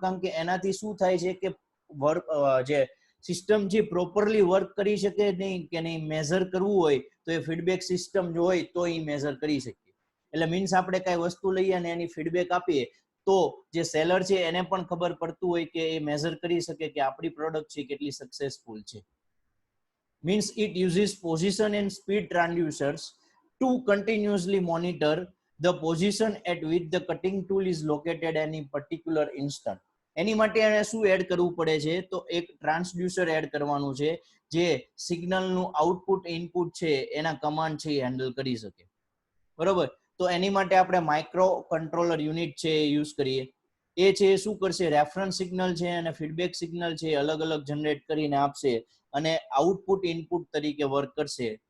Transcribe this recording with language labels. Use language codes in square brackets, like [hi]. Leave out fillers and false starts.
[gu] કારણ કે એનાથી શું થાય છે કે વર્ક જે સિસ્ટમ જે પ્રોપરલી વર્ક કરી શકે નહીં કે નહીં મેઝર કરવું હોય તો એ ફીડબેક સિસ્ટમ જો હોય તો એ મેઝર કરી શકીએ. એટલે મીન્સ આપણે કઈ વસ્તુ લઈએ અને એની ફીડબેક આપીએ તો જે સેલર છે એને પણ ખબર પડતું હોય કે એ મેઝર કરી શકે કે આપણી પ્રોડક્ટ છે કેટલી સક્સેસફુલ છે. [en] Means it uses position and speed transducers to continuously monitor the position at which the cutting tool is located any particular instant. [gu] એની માટે એને શું એડ કરવું પડે છે તો એક ટ્રાન્સડ્યુસર એડ કરવાનું છે જે સિગ્નલનું આઉટપુટ ઇનપુટ છે એના કમાન્ડ છે એ હેન્ડલ કરી શકે. બરોબર? તો એની માટે આપણે માઇક્રો કંટ્રોલર યુનિટ છે એ યુઝ કરીએ. એ છે શું કરશે, રેફરન્સ સિગ્નલ છે અને ફીડબેક સિગ્નલ છે અલગ અલગ જનરેટ કરીને આપશે અને આઉટપુટ ઇનપુટ તરીકે વર્ક કરશે.